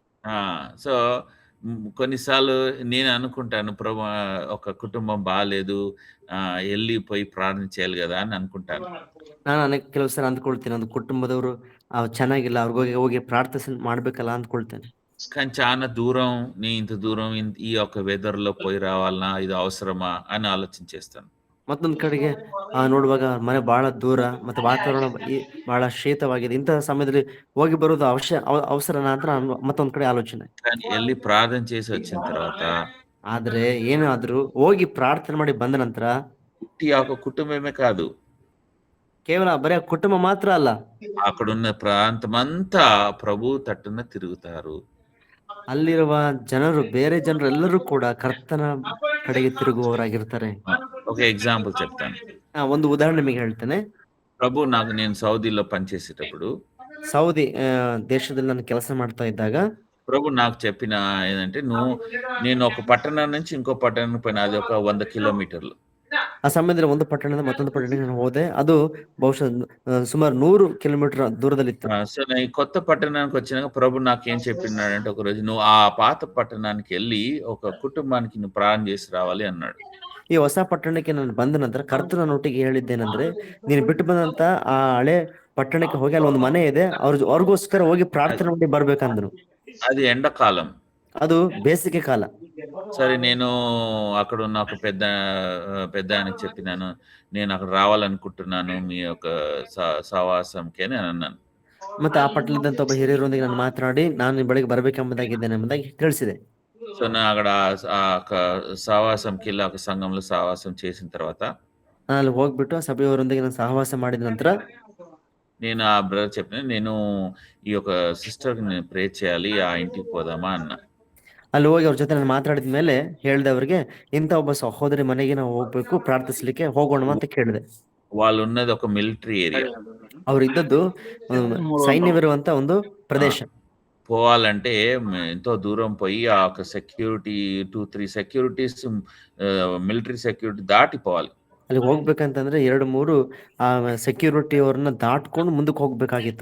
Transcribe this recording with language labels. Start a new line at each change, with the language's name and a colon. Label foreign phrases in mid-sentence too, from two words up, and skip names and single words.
Telugu: సో కొన్నిసార్లు నేను అనుకుంటాను, ప్రభు ఒక కుటుంబం బాగాలేదు, వెళ్ళిపోయి ప్రార్థన చేయాలి కదా అని అనుకుంటాను.
Kannada: ನಾನು ಅನೇಕ ಕೆಲವು ಸಲ ಅಂದ್ಕೊಳ್ತೀನಿ, ಒಂದು ಕುಟುಂಬದವರು ಚೆನ್ನಾಗಿಲ್ಲ, ಅವ್ರಿಗೆ ಹೋಗಿ ಪ್ರಾರ್ಥನೆ ಮಾಡ್ಬೇಕಲ್ಲ ಅಂದ್ಕೊಳ್ತೇನೆ.
Telugu: కానీ చాలా దూరం, ఇంత దూరం ఈ యొక్క వెదర్ లో పోయి రావాలన్నా, ఇది అవసరమా అని ఆలోచన చేస్తాను.
Kannada: ಮತ್ತೊಂದ್ ಕಡೆಗೆ ನೋಡುವಾಗ ಮನೆ ಬಹಳ ದೂರ, ಮತ್ತೆ ವಾತಾವರಣ ಬಹಳ ಶೀತವಾಗಿದೆ. ಇಂತಹ ಸಮಯದಲ್ಲಿ ಹೋಗಿ ಬರೋದು ಅವಸರನ ಅಂತ ಮತ್ತೊಂದ್ ಕಡೆ ಆಲೋಚನೆ.
Telugu: కానీ వెళ్ళి ప్రార్థన చేసి వచ్చిన తర్వాత,
Kannada: ಆದ್ರೆ ಏನಾದ್ರೂ ಹೋಗಿ ಪ್ರಾರ್ಥನೆ ಮಾಡಿ ಬಂದ ನಂತರ
Telugu: ఈ యొక్క కుటుంబమే కాదు,
Kannada: ಕೇವಲ ಬರೀ ಕುಟುಂಬ ಮಾತ್ರ ಅಲ್ಲ,
Telugu: అక్కడున్న ప్రాంతమంతా ప్రభు తట్టున తిరుగుతారు.
Kannada: ಅಲ್ಲಿರುವ ಜನರು, ಬೇರೆ ಜನರು ಎಲ್ಲರೂ ಕೂಡ ಕರ್ತನ ಕಡೆಗೆ ತಿರುಗುವವರಾಗಿರ್ತಾರೆ.
Telugu: ఒక ఎగ్జాంపుల్ చెప్తాను.
Kannada: ಒಂದು ಉದಾಹರಣೆ ನಿಮಗೆ ಹೇಳ್ತೇನೆ.
Telugu: ప్రభు నేను సౌదీలో పనిచేసేటప్పుడు,
Kannada: ಸೌದಿ ದೇಶದಲ್ಲಿ ನಾನು ಕೆಲಸ ಮಾಡ್ತಾ ಇದ್ದಾಗ
Telugu: ప్రభు నాకు చెప్పిన ఏంటంటే, నేను ఒక పట్టణం నుంచి ఇంకో పట్టణం పైన, అది ఒక 100 కిలోమీటర్లు.
Kannada: ಆ ಸಮಯದಲ್ಲಿ ಒಂದು ಪಟ್ಟಣದಿಂದ ಮತ್ತೊಂದು ಪಟ್ಟಣಕ್ಕೆ ನಾನು ಹೋದೆ. ಅದು ಬಹುಶಃ ಸುಮಾರು 100 ಕಿಲೋಮೀಟರ್ ದೂರದಲ್ಲಿತ್ತು.
Telugu: సో నేను ఈ కొత్త పట్టణానికి వచ్చినాక ప్రభు నాకేం చెప్పినాడంటే, ఒక రోజు నువ్వు ఆ పాత పట్టణానికి వెళ్ళి ఒక కుటుంబానికి నువ్వు ప్రార్థన చేసి రావాలి అన్నాడు.
Kannada: ಈ ಹೊಸ ಪಟ್ಟಣಕ್ಕೆ ನಾನು ಬಂದ ನಂತರ ಕರ್ತನ ಒಟ್ಟಿಗೆ ಹೇಳಿದ್ದೇನೆಂದ್ರೆ, ನೀನು ಬಿಟ್ಟು ಬಂದಂತ ಆ ಹಳೆ ಪಟ್ಟಣಕ್ಕೆ ಹೋಗಿ ಅಲ್ಲಿ ಒಂದು ಮನೆ ಇದೆ, ಅವ್ರಿಗೋಸ್ಕರ ಹೋಗಿ ಪ್ರಾರ್ಥನೆ ಮಾಡಿ ಬರ್ಬೇಕಂದ್ರು.
Telugu: అది ఎండాకాలం.
Kannada: ಅದು ಬೇಸಿಗೆ ಕಾಲ.
Telugu: సరే, నేను అక్కడ ఉన్న ఒక పెద్ద ఆయనకి చెప్పినాను, నేను అక్కడ రావాలనుకుంటున్నాను మీ యొక్క సహవాసంకి అని అన్నాను.
Kannada: ಮತ್ತೆ ಆ ಪಟ್ಟಣದಂತ ಒಬ್ಬ ಹಿರಿಯರೊಂದಿಗೆ ನಾನು ಮಾತನಾಡಿ, ನಾನು ಬೆಳಗ್ಗೆ ಬರ್ಬೇಕೆಂಬುದಾಗಿದ್ದೇನೆ ಎಂಬುದಾಗಿ ತಿಳಿಸಿದೆ.
Telugu: సో నేను అక్కడ సహవాసంకి వెళ్ళి ఒక సంఘంలో సహవాసం చేసిన తర్వాత,
Kannada: ನಾನು ಅಲ್ಲಿ ಹೋಗ್ಬಿಟ್ಟು ಆ ಸಭೆಯವರೊಂದಿಗೆ ನಾನು ಸಹವಾಸ ಮಾಡಿದ ನಂತರ
Telugu: నేను ఆ బ్రదర్ చెప్పిన, నేను ఈ యొక్క సిస్టర్కి నేను ప్రే చేయాలి, ఆ ఇంటికి పోదామా అన్నా.
Kannada: ಅಲ್ಲಿ ಹೋಗಿ ಅವ್ರ ಜೊತೆ ನಾನು ಮಾತಾಡಿದ ಮೇಲೆ ಹೇಳ್ದೆ ಅವ್ರಿಗೆ, ಇಂಥ ಒಬ್ಬ ಸಹೋದರಿ ಮನೆಗೆ ನಾವು ಹೋಗ್ಬೇಕು, ಪ್ರಾರ್ಥಿಸ್ಲಿಕ್ಕೆ ಹೋಗೋಣ ಅಂತ ಕೇಳಿದೆ.
Telugu: వాళ్ళు ఉన్నది ఒక
English: military area.
Kannada: ಅವ್ರು ಇದ್ದದ್ದು ಸೈನ್ಯವಿರುವಂತ ಒಂದು ಪ್ರದೇಶ.
Telugu: పోవాలంటే ఎంతో దూరం పోయి ఆ ఒక సెక్యూరిటీ 2-3 సెక్యూరిటీస్,
English: military security
Telugu: దాటి పోవాలి.
Kannada: ಅಲ್ಲಿ ಹೋಗ್ಬೇಕಂತಂದ್ರೆ 2-3 ಆ ಸೆಕ್ಯೂರಿಟಿ ಅವ್ರನ್ನ ದಾಟ್ಕೊಂಡು ಮುಂದಕ್ಕೆ ಹೋಗ್ಬೇಕಾಗಿತ್ತು.